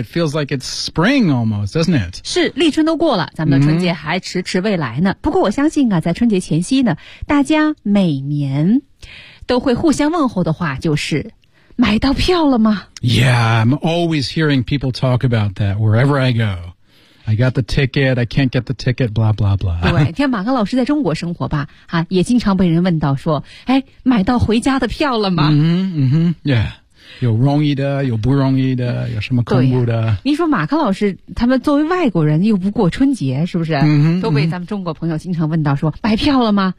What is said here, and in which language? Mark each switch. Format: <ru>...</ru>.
<en>It feels like it's spring almost, doesn't it?</en> <zh>是，立春都过了，咱们的春节还迟迟未来呢。不过我相信啊，在春节前夕呢，大家每年都会互相问候的话就是买到票了吗？</zh> <en>Yeah, I'm always hearing people talk about that wherever I go. I got the ticket, I can't get the ticket, blah, blah, blah.</en> <zh>对，像马克老师在中国生活吧，啊，也经常被人问到说，哎，买到回家的票了吗？嗯哼，嗯哼， yeah. 有容易的，有不容易的，有什么恐怖的。你说马克老师，他们作为外国人又不过春节，是不是？嗯哼，都被咱们中国朋友经常问到说，买票了吗？</zh>